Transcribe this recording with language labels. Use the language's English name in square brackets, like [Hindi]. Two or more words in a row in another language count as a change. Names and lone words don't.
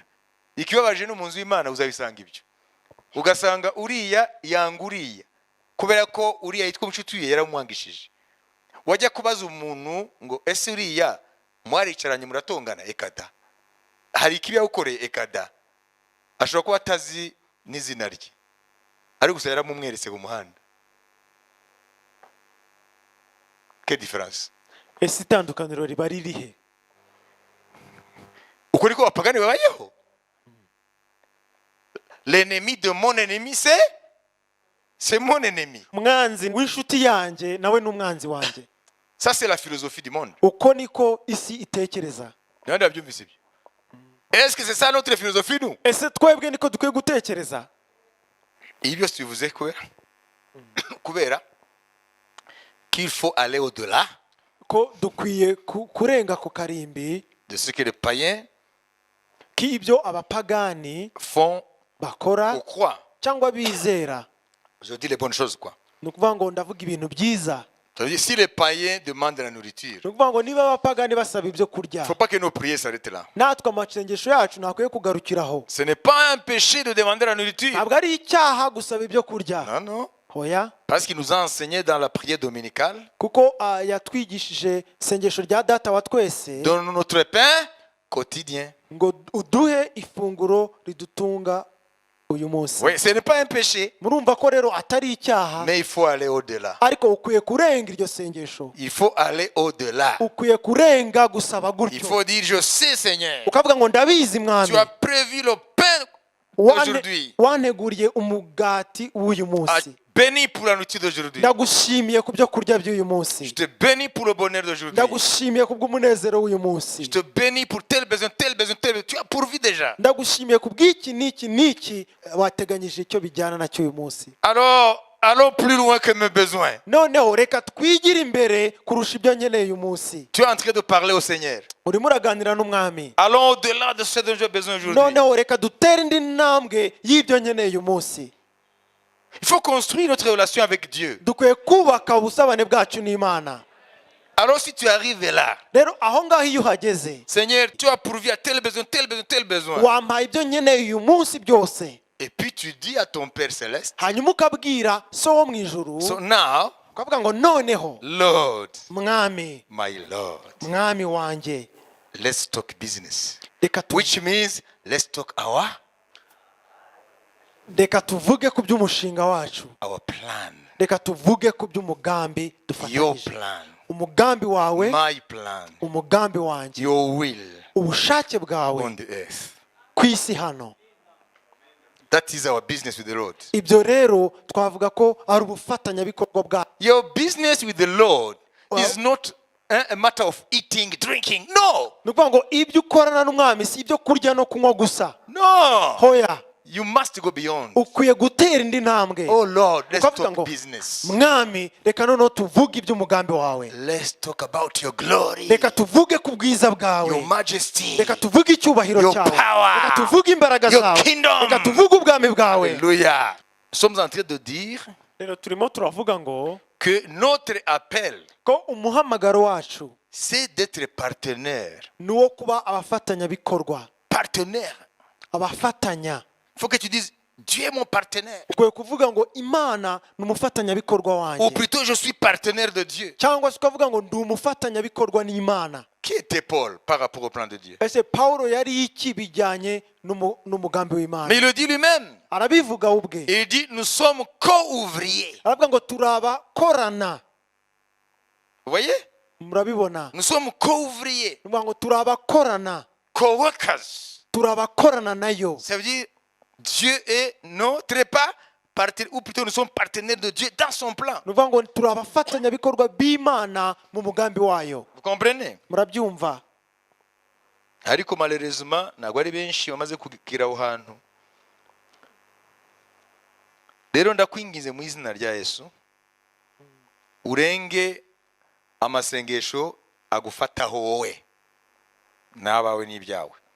[Kinyarwanda] Ikibabaje no mu nzu y'Imana uzabisanga ibyo. Ugasanga uriya yanga uriya kubera ko uriya yitwa inshuti ye yaramwangishije. Wajya kubaza umuntu ngo ese uriya mwaricaranye muratongana, ekada hari ikibi yagukoreye, ekada ashobora kuba atazi n'izina rye ari gusa yaramumweretse ku muhanda. [French] Quelle différence? [Kinyarwanda] Ese itandukaniro riba ririhe? Uko niko abapagani babayeho. [French] L'ennemi de mon ennemi c'est mon ennemi. [Kinyarwanda] Umwanzi w'inshuti yanjye nawe n'umwanzi wanjye. [French] Ça c'est la philosophie du monde. [Kinyarwanda] Uko niko isi itekereza. Ndabyumvise ibyo. [French] Est-ce que c'est ça notre philosophie nous? [Kinyarwanda] Ese twebwe niko dukwiye gutekereza? Ibyo tubivuze kubera [French] qu'il faut aller au-delà [Kinyarwanda] Ko dukwiye kurenga ku karimbi [French] de ce que les païens [Kinyarwanda] k'ibyo abapagani [French] font [Kinyarwanda] bakora [French] ou croient. [Kinyarwanda] cyangwa bizera. [French] Je dis les bonnes choses quoi. [Kinyarwanda] Ni ukuvuga ngo ndavuga ibintu byiza. [French] Ça veut dire si les païens demandent la nourriture, [Kinyarwanda] Ni ukuvuga ngo niba abapagani basaba ibyo kurya, [French] il ne faut pas que nos prières s'arrêtent là. [Kinyarwanda] natwe amasengesho yacu ntakwiye kugarukiraho. [French] Ce n'est pas un péché de demander la nourriture. [Kinyarwanda] Ntabwo ari icyaha gusaba ibyo kurya. [French] Non, non. [Kinyarwanda] Hoya, [French] Parce qu'il nous a enseigné dans la prière dominicale, [Kinyarwanda] kuko yatwigishije isengesho rya data wa twese [French] donne notre pain quotidien. [Kinyarwanda] ngo uduhe ifunguro ridutunga uyu munsi. [French] Oui, ce n'est pas un péché, [Kinyarwanda] Murumva ko rero atari icyaha, [French] mais il faut aller au-delà. [Kinyarwanda] ariko ukwiye kurenga iryo sengesho. [French] Il faut aller au-delà. [Kinyarwanda] Ukwiye kurenga gusaba [French] Il [Kinyarwanda] gutyo, [French] faut dire, je sais Seigneur, [Kinyarwanda] ukavuga ngo ndabizi mwami, [French] tu as prévu le pain aujourd'hui. [Kinyarwanda] wanteguriye umugati w'uyu Ah, munsi. [French] béni pour la nourriture d'aujourd'hui. [Kinyarwanda] Ndagushimiye ku byo kurya by'uyu [French] Je [Kinyarwanda] munsi. [French] te bénis pour le bonheur d'aujourd'hui. [Kinyarwanda] Ndagushimiye ku bw'umunezero w'uyu munsi. [French] Je te bénis pour tel besoin, tel besoin, tel besoin. Tu as pourvu déjà. [Kinyarwanda] Ndagushimiye ku bw'iki n'iki n'iki wateganyije icyo bijyana nacyo uyu munsi. [French] Alors, allons plus loin que mes besoins. [Kinyarwanda] noneho reka twigire imbere kurusha ibyo nkeneye uyu munsi. [French] Tu es en train de parler au Seigneur. [Kinyarwanda] urimo uraganira n'umwami. [French] Allons au-delà de ce dont j'ai besoin aujourd'hui. [Kinyarwanda] noneho reka dutere indi ntambwe y'ibyo nkeneye uyu munsi. [French] Il faut construire notre relation avec Dieu. [Kinyarwanda] dukwiye kubaka ubusabane bwacu n'Imana. [French] Alors si tu arrives là, [Kinyarwanda] rero aho ngaho iyo uhageze, [French] Seigneur, tu as pourvu à tel besoin, tel besoin, tel besoin. [Kinyarwanda] wampaye ibyo nkeneye uyu munsi byose. [French] Et puis tu dis à ton Père Céleste, [Kinyarwanda] hanyuma ukabwira so wo mu ijuru, [English] so now, [Kinyarwanda] ukavuga ngo noneho [English] Lord, [Kinyarwanda] mwami, [English] my Lord, [Kinyarwanda] mwami wanjye, [English] let's talk business. [Kinyarwanda] reka [English] Which means, let's talk [Kinyarwanda] tuvuge ku by'umushinga wacu, [English] our plan, [Kinyarwanda] reka tuvuge ku by'umugambi [English] your [Kinyarwanda] dufatanyije. [English] plan, [Kinyarwanda] umugambi wawe, [English] my plan, [Kinyarwanda] umugambi wanjye, [English] your will [Kinyarwanda] ubushake bwawe [English] on the earth. [Kinyarwanda] ku isi hano. [English] That is our business with the Lord. [Kinyarwanda] ibyo rero twavuga ko ari ubufatanyabikorwa bwa. [English] Your business with the Lord is not a matter of eating, drinking. No, [Kinyarwanda] ni ukuvuga ngo ibyo ukorana n'umwami si ibyo kurya no kunywa gusa. [English] no. [Kinyarwanda] hoya, [English] You must go beyond. [Kinyarwanda] ukwiye gutera indi ntambwe. [English] Oh Lord, let's [Kinyarwanda] ukavuga ngo [English] talk business. [Kinyarwanda] mwami, reka noneho tuvuge iby'umugambi wawe, [English] Let's talk about your glory, [Kinyarwanda] reka tuvuge ku bwiza [English] your [Kinyarwanda] bwawe, [English] majesty. [Kinyarwanda] reka tuvuge icyubahiro [English] Your [Kinyarwanda] cyawe, [English] power. [Kinyarwanda] reka tuvuge imbaraga [English] Your [Kinyarwanda] zawe, [English] kingdom. [Kinyarwanda] reka tuvuge ubwami bwawe. [French] Alléluia. Nous sommes en train de dire [Kinyarwanda] rero turimo turavuga ngo [French] que notre appel, [Kinyarwanda] ko umuhamagaro wacu [French] c'est d'être partenaire. [Kinyarwanda] ni uwo kuba abafatanyabikorwa, [French] Partenaire. [Kinyarwanda] abafatanya. [French] Il faut que tu dises, Dieu est mon partenaire. [Kinyarwanda] ukwiye kuvuga ngo Imana ni umufatanyabikorwa [French] Ou [Kinyarwanda] wanjye, [French] plutôt, je suis partenaire de Dieu. [Kinyarwanda] cyangwa se ukavuga ngo ndi umufatanyabikorwa n'Imana. [French] Qui était Paul par rapport au plan de Dieu? [Kinyarwanda] ese Pawulo yari iki bijyanye n'umugambi w'Imana? [French] Mais il le dit lui-même. [Kinyarwanda] arabivuga ubwe, [French] Il dit, nous sommes co-ouvriers. [Kinyarwanda] aravuga ngo turabakorana. [French] Vous voyez? [Kinyarwanda] murabibona? [French] Nous sommes co-ouvriers, [Kinyarwanda] aravuga ngo turabakorana, [English] co-workers. [Kinyarwanda] turabakorana nayo. [French] Ça veut dire, Dieu est notre partenaire, ou plutôt nous sommes partenaires de Dieu dans son plan. [Kinyarwanda] ni ukuvuga ngo turabafatanyabikorwa b'Imana mu mugambi wayo. [French] Vous comprenez? [Kinyarwanda] murabyumva? ariko malheureusement ntabwo ari benshi bamaze kugira aho hantu. Rero ndakwingize mu izina rya Yesu, urenge amasengesho agufataho wowe n'abawe n'ibyawe.